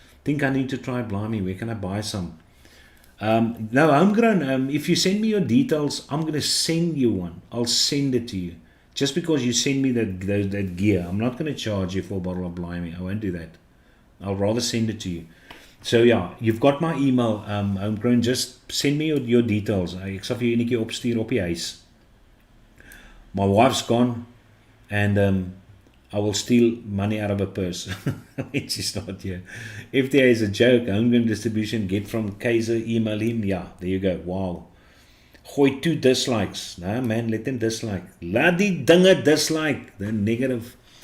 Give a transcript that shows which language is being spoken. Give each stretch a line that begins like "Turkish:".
English: Think I need to try Blimey. Where can I buy some? No, Homegrown, if you send me your details, I'm going to send you one. I'll send it to you. Just because you send me that gear, I'm not going to charge you for a bottle of Blimey. I won't do that. I'll rather send it to you. So yeah, you've got my email, Homegrown. Just send me your details.
Afrikaans: Ek sal vir jou enetjie opstuur op die huis.
English: My wife's gone, and I will steal money out of her purse when she's not here. FTA is a joke. Homegrown distribution, get from Kaiser, email him. Yeah, there you go. Wow.
Afrikaans: Gooi 2 dislikes.
English: Nah, man, let them dislike.
Afrikaans: Laat die dinge dislike.
English: The negative.